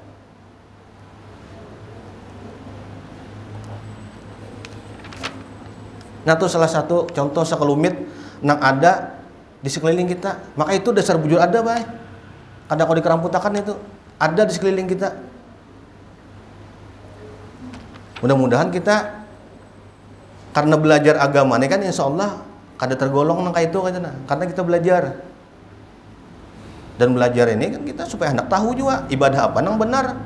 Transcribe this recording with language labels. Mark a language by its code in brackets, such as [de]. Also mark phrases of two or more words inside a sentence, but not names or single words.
[id] Nah itu salah satu contoh sekelumit yang ada di sekeliling kita. [bjn] Maka itu dasar bujur ada baik. Ada kalau dikeramputakan itu ada di sekeliling kita. [id] Mudah-mudahan kita karena belajar agama ini kan [ar] إن شاء الله [id] kada tergolong nang kayak itu karena kita belajar. Dan belajar ini kan kita supaya hendak tahu juga ibadah apa nang benar.